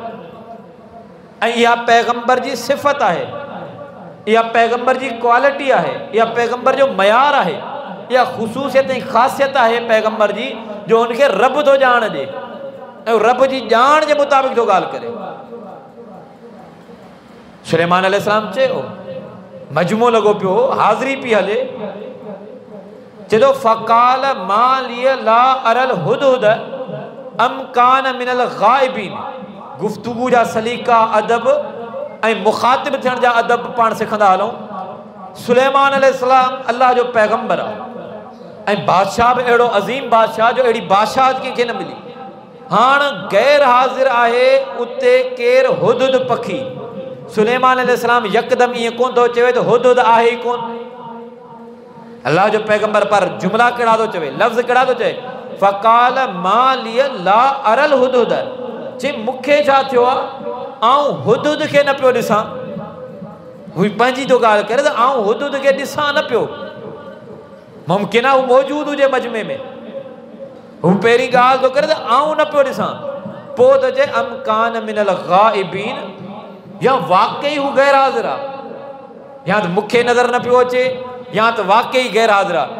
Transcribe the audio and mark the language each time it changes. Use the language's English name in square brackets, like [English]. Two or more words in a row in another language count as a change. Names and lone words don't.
[Sindhi] ऐं इहा पैगम्बर जी सिफ़त आहे, इहा पैगम्बर जी क्वालिटी आहे, इहा पैगम्बर जो मयार आहे, इहा ख़ुसूसियत ऐं ख़ासियत आहे पैगम्बर जी, जो हुनखे रब थो ॼाण ॾे ऐं रब जी ॼाण जे मुताबिक़ थो ॻाल्हि करे। सुलेमान अलैहिस्सलाम चयो, मजमो लॻो पियो, हाज़िरी पई हले, चए थो [Arabic] فقال ما لي لا أرى الهدهد أم كان من الغائبين. [Sindhi] गुफ्तगू जा सलीका अदब ऐं मुखातिब थियण जा अदब पाण सिखंदा हलूं। सुलेमान अलैहिस्सलाम अल्लाह जो पैगम्बर आहे ऐं बादशाह बि अहिड़ो अज़ीम बादशाह जो अहिड़ी बादशाहत कंहिंखे न मिली। हाणे गैर हाज़िर आहे उते केरु हुदहुद पखी। सुलेमान अलैहिस्सलाम यकदमि ईअं कोन थो चवे त हुदहुद आहे ई कोन। अल्लाह जो पैगम्बर पर जुमला कहिड़ा थो चवे, लफ़्ज़ कहिड़ा थो चए, [Arabic] فقال ما لي لا أرى الهدهد. [Sindhi] चई मूंखे छा थियो आहे, आऊं हुदहुद खे न पियो ॾिसां। हू पंहिंजी थो ॻाल्हि करे त आऊं हुदहुद खे ॾिसां न पियो। मुमकिन आहे हू मौजूदु हुजे मजमे में, हू पहिरीं ॻाल्हि थो करे त आऊं न पियो ॾिसां। पोइ त चए [Arabic] أم كان من الغائبين, [Sindhi] या वाकई हू गैर हाज़िर आहे, या त मूंखे नज़र न पियो अचे, या त वाकई गैर हाज़िर आहे।